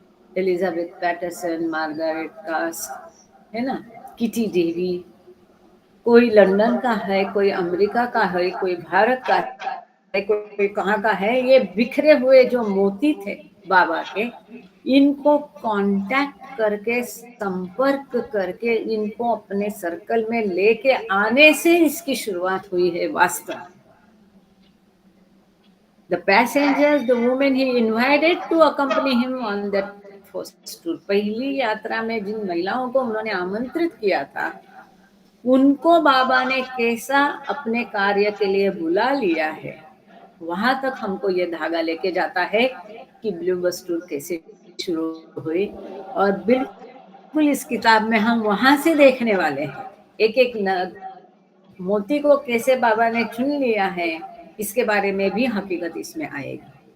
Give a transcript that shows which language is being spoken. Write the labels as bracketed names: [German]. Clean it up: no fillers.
[Hindi] Elizabeth Patterson, Margaret cast, है ना, kitty Davy, कोई लंदन का है, कोई अमेरिका का है, कोई भारत का है, कोई कहाँ का है। ये बिखरे हुए जो मोती थे बाबा के, इनको कांटेक्ट करके, संपर्क करके, इनको अपने सर्कल में लेके आने से इसकी शुरुआत हुई है वास्तव। [English] The passengers, the women he invited to accompany him on that first tour. [Hindi] पहली यात्रा में जिन महिलाओं को उन्होंने आमंत्रित किया था, उनको बाबा ने कैसा अपने कार्य के लिए बुला लिया है, वहां तक हमको ये धागा लेके जाता है कि ब्लू बस टूर कैसे शुरू हुई। और बिल्कुल इस किताब में हम वहां से देखने वाले हैं, एक एक मोती को कैसे बाबा ने चुन लिया है, इसके बारे में भी हकीकत इसमें आएगी।